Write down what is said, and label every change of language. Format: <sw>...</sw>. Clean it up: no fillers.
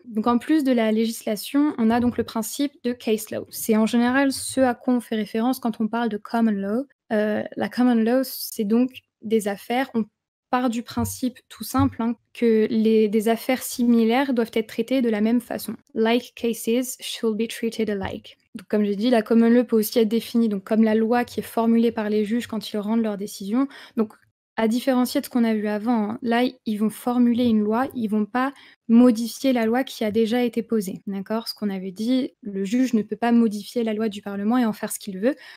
<fr>Donc en plus de la législation, on a donc le principe de case law. C'est en général ce à quoi on fait référence quand on parle de common law. La common law, c'est donc des affaires, on part du principe tout simple, hein, que des affaires similaires doivent être traitées de la même façon.</fr> <en>Like cases should be treated alike.</en> <fr>Donc comme j'ai dit, la common law peut aussi être définie donc comme la loi qui est formulée par les juges quand ils rendent leurs décisions. Donc à différencier de ce qu'on a vu avant, hein, là, ils vont formuler une loi, ils vont pas modifier la loi qui a déjà été posée, d'accord? Ce qu'on avait dit, le juge ne peut pas modifier la loi du parlement et en faire ce qu'il veut.</fr>